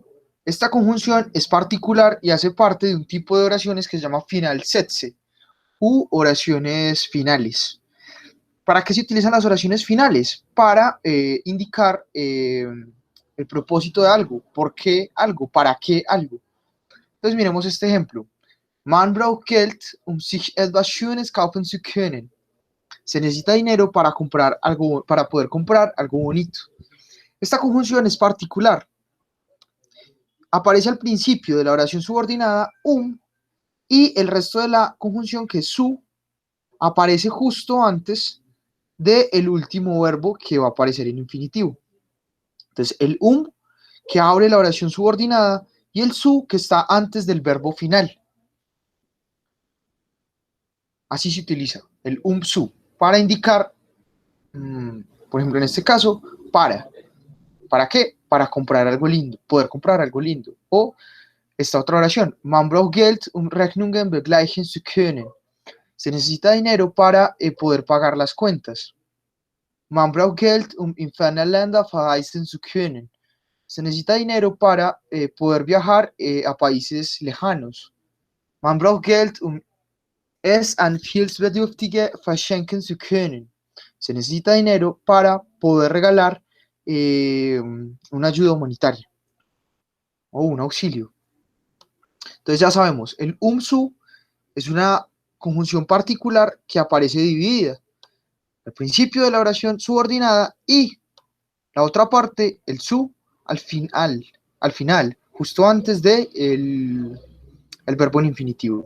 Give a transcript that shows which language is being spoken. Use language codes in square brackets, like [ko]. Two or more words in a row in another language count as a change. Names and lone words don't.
[es] Esta conjunción es particular y hace parte de un tipo de oraciones que se llama Finalsätze u oraciones finales. ¿Para qué se utilizan las oraciones finales? Para indicar el propósito de algo, por qué algo, para qué algo. Entonces miremos este ejemplo. [de] Man braucht Geld, sich etwas Schönes kaufen zu können. [es] Se necesita dinero para comprar algo, para poder comprar algo bonito. Esta conjunción es particular. Aparece al principio de la oración subordinada y el resto de la conjunción, que es su, aparece justo antes del último verbo que va a aparecer en infinitivo. Entonces, el que abre la oración subordinada y el su que está antes del verbo final. Así se utiliza el su para indicar, por ejemplo, en este caso, para. ¿Para qué? Para comprar algo lindo, poder comprar algo lindo. O esta otra oración, [de] man braucht Geld, Rechnungen begleichen zu können. [es] Se necesita dinero para poder pagar las cuentas. [de] Man braucht Geld, in ferne Länder verreisen zu können. [es] Se necesita dinero para poder viajar a países lejanos. [de] Man braucht Geld, es an Hilfsbedürftige verschenken zu können. [es] Se necesita dinero para poder regalar una ayuda humanitaria o un auxilio. Entonces ya sabemos, el su es una conjunción particular que aparece dividida. Al principio de la oración subordinada y la otra parte, el su, al final, justo antes de el verbo en infinitivo.